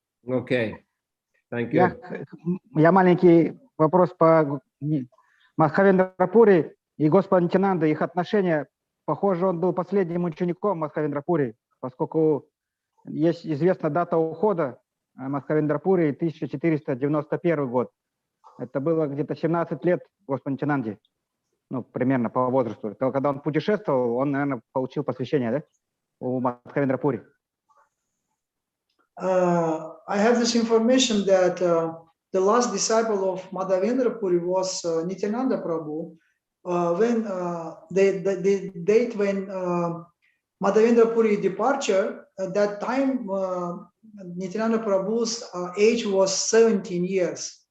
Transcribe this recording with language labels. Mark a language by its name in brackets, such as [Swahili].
[English] Okay, thank you. [Russian] я маленький вопрос по Мадхавендрапури и Господа Нитянанда, их отношения. Похоже, он был последним учеником Мадхавендрапури, поскольку есть известна дата ухода Мадхавендрапури 1491 год. Это было где-то 17 лет Господу Нитянанде, ну, примерно по возрасту. То, когда он путешествовал, он, наверное, получил посвящение, да, у Мадхавендрапури. [English] I have this information that the last disciple of Madhavendra Puri was Nityananda Prabhu. When the date when Madhavendra Puri departure, at that time Nityananda Prabhu's age was 17 years.